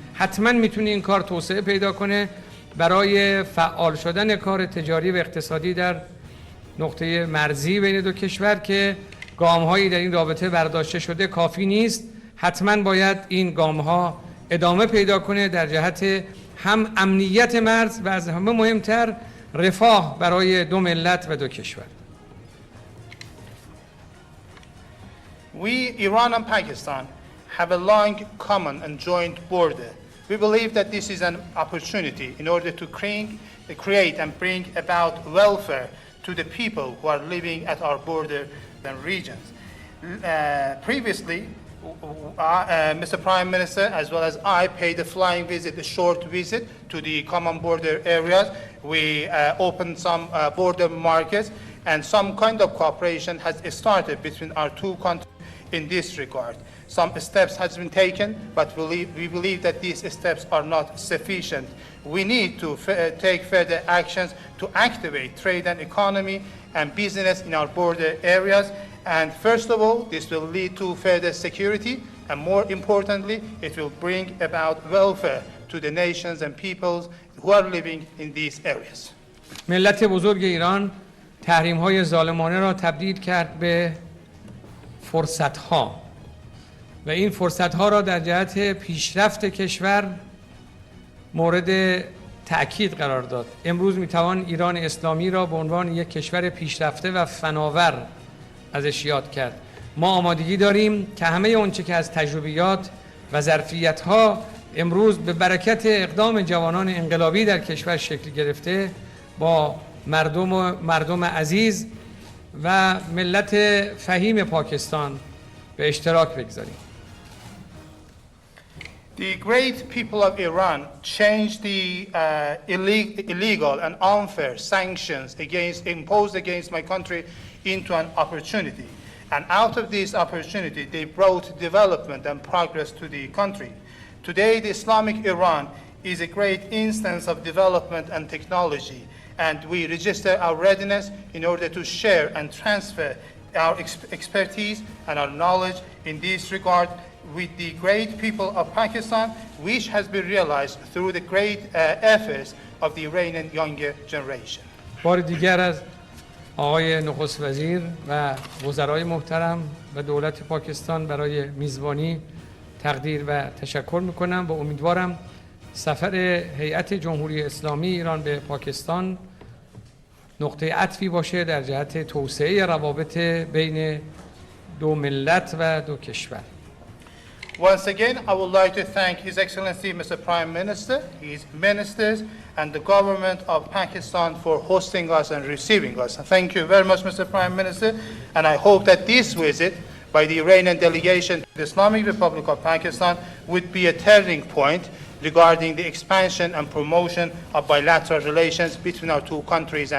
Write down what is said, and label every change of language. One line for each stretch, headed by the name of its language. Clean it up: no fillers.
Persian: حتما میتونه این کار توسعه پیدا کنه برای فعال شدن کار تجاری و اقتصادی در نقطه مرزی بین دو کشور که گام‌هایی در این رابطه برداشته شده کافی نیست. حتما باید این گام‌ها ادامه پیدا کنه در جهت هم امنیت مرز و از همه مهمتر رفاه برای دو ملت و دو کشور.
English: We, Iran and Pakistan, have a long common and joint border. We believe that this is an opportunity in order to create and bring about welfare to the people who are living at our border and regions. Previously, Mr. Prime Minister, as well as I, paid a flying visit, a short visit to the common border areas. We opened some border markets, and some kind of cooperation has started between our two countries in this regard. Some steps has been taken, but we believe that these steps are not sufficient. We need to take further actions to activate trade and economy and business in our border areas. And first of all, this will lead to further security, and more importantly, it will bring about welfare to the nations and peoples who are living in these areas.
Persian: ملت بزرگ ایران تحریم‌های ظالمانه را تبدیل کرد به فرصت‌ها و این فرصت‌ها را در جهت پیشرفت کشور مورد تأکید قرار داد. امروز می‌توان ایران اسلامی را به عنوان یک کشور پیشرفته و فناور ازش یاد کرد. ما آمادگی داریم که همه اونچه که از تجربیات و ظرفیت‌ها امروز به برکت اقدام جوانان انقلابی در کشور شکل گرفته با مردم عزیز و ملت فهیم پاکستان به اشتراک بگذاریم.
English: The great people of Iran changed the illegal and unfair sanctions imposed against my country into an opportunity. And out of this opportunity, they brought development and progress to the country. Today, the Islamic Iran is a great instance of development and technology, and we register our readiness in order to share and transfer our expertise and our knowledge in this regard with the great people of Pakistan, which has been realized through the great efforts of the Iranian younger generation.
Persian: بار دیگر از آقای نخست وزیر و وزرای محترم و دولت پاکستان برای میزبانی تقدیر و تشکر میکنم و امیدوارم سفر هیئت جمهوری اسلامی ایران به پاکستان نقطه عطفی باشه در جهت توسعه روابط بین دو ملت و دو کشور.
English: Once again, I would like to thank His Excellency Mr. Prime Minister, his ministers, and the government of Pakistan for hosting us and receiving us. Thank you very much, Mr. Prime Minister, and I hope that this visit by the Iranian delegation to the Islamic Republic of Pakistan would be a turning point regarding the expansion and promotion of bilateral relations between our two countries.